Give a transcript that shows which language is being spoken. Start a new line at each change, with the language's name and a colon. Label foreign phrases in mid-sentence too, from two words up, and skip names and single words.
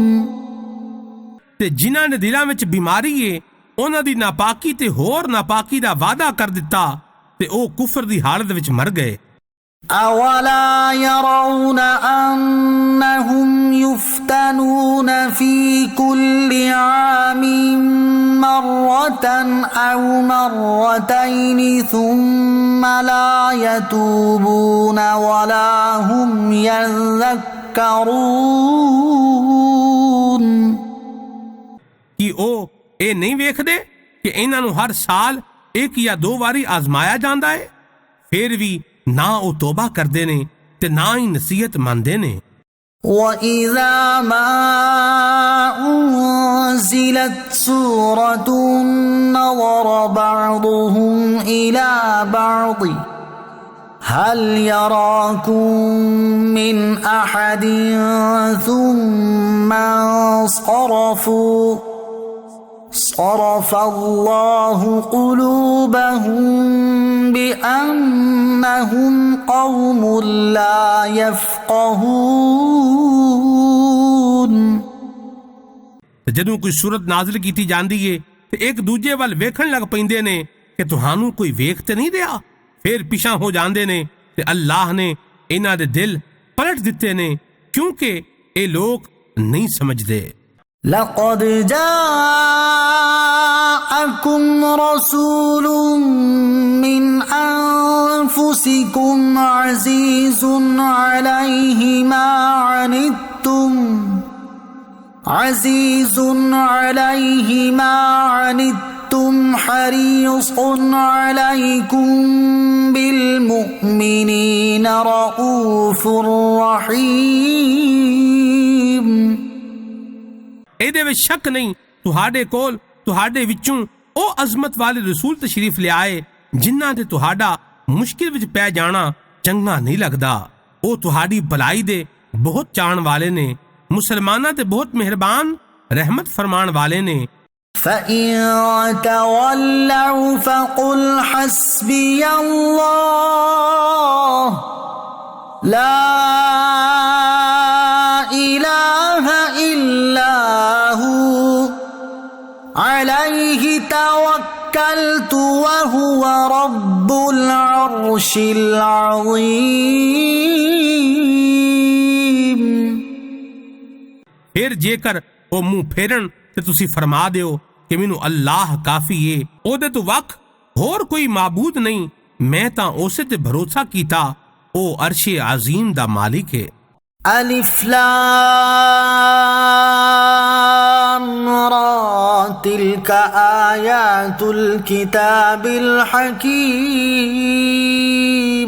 Punjabi: ਤੇ ਜਿਨ੍ਹਾਂ ਦੇ ਦਿਲਾਂ ਵਿਚ ਬੀਮਾਰੀ ਹੈ, ਉਨ੍ਹਾਂ ਦੀ ਨਾਪਾਕੀ ਤੇ ਹੋਰ ਨਾਪਾਕੀ ਦਾ ਵਾਦਾ ਕਰ ਦਿੱਤਾ ਤੇ ਉਹ ਕੁਫ਼ਰ ਦੀ ਹਾਲਤ ਵਿਚ ਮਰ ਗਏ।
Arabic: أولا يرون أنهم يفتنون في كل عام مرة أو مرتين ثم لا يتوبون ولا هم يذكرون.
Punjabi: ਕਿ ਉਹ ਏ ਨਹੀਂ ਵੇਖਦੇ ਕਿ ਇਨ੍ਹਾਂ ਨੂੰ ਹਰ ਸਾਲ ਇੱਕ ਯਾ ਦੋ ਵਾਰੀ ਆਜ਼ਮਾਇਆ ਜਾਂਦਾ ਹੈ, ਫਿਰ ਭੀ ਨਾ ਉਹ ਤੌਬਾ ਕਰਦੇ ਨੇ ਤੇ ਨਾ ਹੀ ਨਸੀਹਤ ਮੰਨਦੇ ਨੇ।
Arabic: وَإِذَا مَا أُنزِلَتْ سُورَةٌ نَظَرَ بَعْضُهُمْ إِلَى بَعْضٍ هَلْ يَرَاكُمْ مِنْ أَحَدٍ ثُمَّ انصَرَفُوا صَرَفَ اللَّهُ قُلُوبَهُمْ بِأَنَّهُمْ قَوْمٌ لَا يَفْقَهُونَ।
Punjabi: ਜਦੋਂ ਕੋਈ ਸੂਰਤ ਨਾਜ਼ਿਲ ਕੀਤੀ ਜਾਂਦੀ ਏ ਤੇ ਇੱਕ ਦੂਜੇ ਵੱਲ ਵੇਖਣ ਲੱਗ ਪੈਂਦੇ ਨੇ ਕਿ ਤੁਹਾਨੂੰ ਕੋਈ ਵੇਖ ਤੇ ਨਹੀਂ ਰਿਹਾ, ਫਿਰ ਪਿਛਾਂ ਹੋ ਜਾਂਦੇ ਨੇ ਤੇ ਅੱਲਾਹ ਨੇ ਇਹਨਾਂ ਦੇ ਦਿਲ ਪਲਟ ਦਿੱਤੇ ਨੇ ਕਿਉਂਕਿ ਇਹ ਲੋਕ ਨਹੀਂ ਸਮਝਦੇ।
Arabic: لقد جاءكم رسول من أنفسكم عزيز عليه ما عنتم حريص عليكم بالمؤمنين رؤوف رحيم।
Punjabi: ਇਹਦੇ ਵਿੱਚ ਸ਼ੱਕ ਨਹੀਂ, ਤੁਹਾਡੇ ਕੋਲ ਤੁਹਾਡੇ ਵਿੱਚੋਂ ਉਹ ਅਜ਼ਮਤ ਵਾਲੇ ਰਸੂਲ ਤਸ਼ਰੀਫ ਲਿਆਏ ਜਿਨ੍ਹਾਂ ਤੇ ਤੁਹਾਡਾ ਮੁਸ਼ਕਿਲ ਵਿੱਚ ਪੈ ਜਾਣਾ ਚੰਗਾ ਨਹੀਂ ਲੱਗਦਾ। ਉਹ ਤੁਹਾਡੀ ਭਲਾਈ ਦੇ ਬਹੁਤ ਚਾਹਣ ਵਾਲੇ ਨੇ, ਮੁਸਲਮਾਨਾਂ ਤੇ ਬਹੁਤ ਮਿਹਰਬਾਨ ਰਹਿਮਤ ਫਰਮਾਣ ਵਾਲੇ ਨੇ।
Arabic: فَإِن تَوَلَّوْا فَقُلْ حَسْبِيَ اللَّهُ لَا إِلَهَ إِلَّا هُوَ عَلَيْهِ تَوَكَّلْتُ وَهُوَ رَبُّ الْعَرْشِ الْعَظِيمِ۔
Punjabi: ਫਿਰ ਜੇਕਰ ਉਹ ਮੂੰਹ ਫੇਰਨ ਤੇ ਤੁਸੀਂ ਫਰਮਾ ਦਿਓ ਕਿ ਮੈਨੂੰ ਅੱਲਾਹ ਕਾਫੀ ਏ, ਉਹਦੇ ਤੋਂ ਵੱਖ ਹੋਰ ਕੋਈ ਮਾਬੂਦ ਨਹੀਂ, ਮੈਂ ਤਾਂ ਉਸੇ ਤੇ ਭਰੋਸਾ ਕੀਤਾ, ਉਹ ਅਰਸ਼ ਅਜ਼ੀਮ ਦਾ ਮਾਲਿਕ ਹੈ।
Arabic: ألف لام را تلك آيات الكتاب الحكيم।